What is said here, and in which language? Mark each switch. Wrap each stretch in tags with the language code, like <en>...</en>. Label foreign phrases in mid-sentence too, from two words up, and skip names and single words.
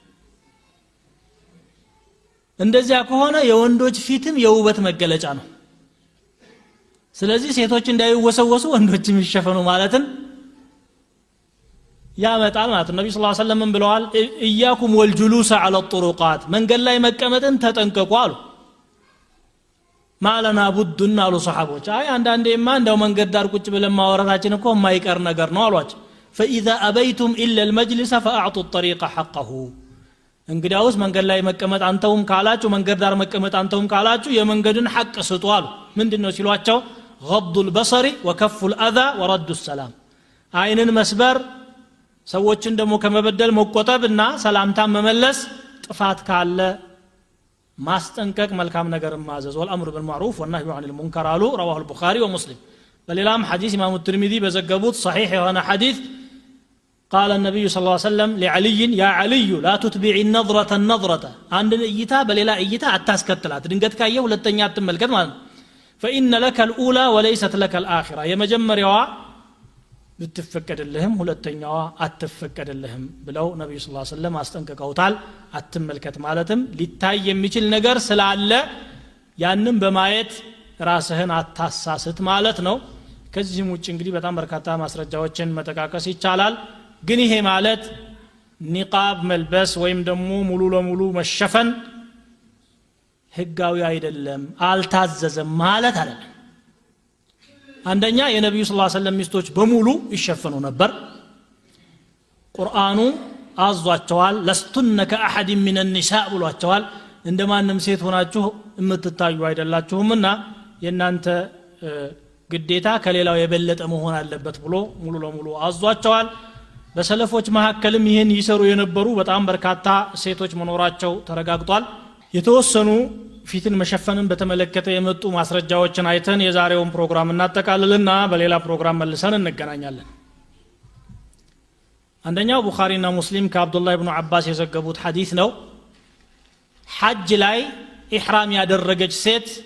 <am>እንደዚያ ከሆነ የወንዶች ፊትም የውበት መገለጫ ነው ስለዚህ ሴቶች እንዳይወሰወሱ ወንዶችም ይሸፈኑ ማለትን ያመጣል ማለት ነው ነብዩ</am> <ar>صلى الله عليه وسلم</ar> <am>ብለዋል</am> <ar>إياكم والجلوس على الطرقات</ar> <am>መንገድ ላይ መቀመጥን ተጠንቀቁ አሉ</am> <ar>ما لنا بدنا</ar> <am>አሉ ሰሃቦች አንዳንዴማ እንደው መንገድ ዳር ቁጭ ብለን ማወራታችን እኮ የማይቀር ነገር ነው አሏቸው</am> <ar>فاذا ابيتم الا المجلس فاعطوا الطريق حقه</ar> <am>እንግዲያውስ መንገድ ላይ መቀመጥ አንተውም ካላችሁ መንገድ ዳር መቀመጥ አንተውም ካላችሁ የመንገድን ሐቅ ስጡ አሉ ምንድነው ሲሏቸው</am> <ar>غض البصر وكف الاذى ورد السلام</ar> <am>አይንን መስበር ሰዎችን ደግሞ ከመበደል መቆጠብና ሰላምታ መመለስ ጥፋት ካለ ማስጠንቀቅ መልካም ነገር ማዘዝ</am> <ar>والامر بالمعروف والنهي عن المنكر አሉ رواه البخاري ومسلم</ar> <am>በሌላም ሐዲስ ኢማሙ</am> <ar>الترمذي</ar> <am>በዘገቡት</am> <ar>صحيح</ar> <am>የሆነ ሐዲስ</am> <ar>قال النبي صلى الله عليه وسلم لعلي يا علي لا تتبع النظرة عند</ar> <am>እይታ በሌላ እይታ አታስከትላት ድንገት ካየ ሁለተኛ አትመልከት ማለት</am> <ar>فإن لك الأولى وليست لك الآخرة</ar> <am>የመጀመሪያዋ ብትፈቀደልህም ሁለተኛዋ አትፈቀደልህም ብለው ነብዩ</am> <ar>صلى الله عليه وسلم</ar> <am>አስጠንቅቀውታል አትመልከት ማለትም ሊታይ የሚችል ነገር ስላለ ያንን በማየት ራስህን አታሳስት ማለት ነው ከዚህም ውጭ እንግዲህ በጣም በርካታ ማስረጃዎችን መጠቃቀስ ይቻላል ግን ይሄ ማለት ኒቃብ መልበስ ወይም ደግሞ ሙሉ ለሙሉ መሸፈን ህጋዊ አይደለም አልታዘዘም ማለት አይደለም አንደኛ የነብዩ</am> <ar>صلى الله عليه وسلم</ar> <am>ሚስቶች በሙሉ ይሸፈኑ ነበር ቁርአኑ አዟቸዋል</am> <ar>لستن كأحد من النساء</ar> <am>ብሏቸዋል እንደማንም ሴት ሆናችሁ የምትታዩ አይደላችሁምና የናንተ ግዴታ ከሌላው የበለጠ መሆን አለበት ብሎ ሙሉ ለሙሉ አዟቸዋል በሰለፎች መሐከልም ይሄን ይሰሩ የነበሩ በጣም በርካታ ሴቶች መኖራቸው ተረጋግጧል የተወሰኑ ፊትን መሸፈንን በተመለከተ የመጡ ማስረጃዎችን አይተን የዛሬውን ፕሮግራም እናጠቃልልና በሌላ ፕሮግራም መልሰን እንገናኛለን አንደኛው ቡኻሪና ሙስሊም ከአብዱላህ ኢብኑ አባስ የዘገቡት ሐዲስ ነው ሐጅ ላይ ኢህራም ያደረገች ሴት</am>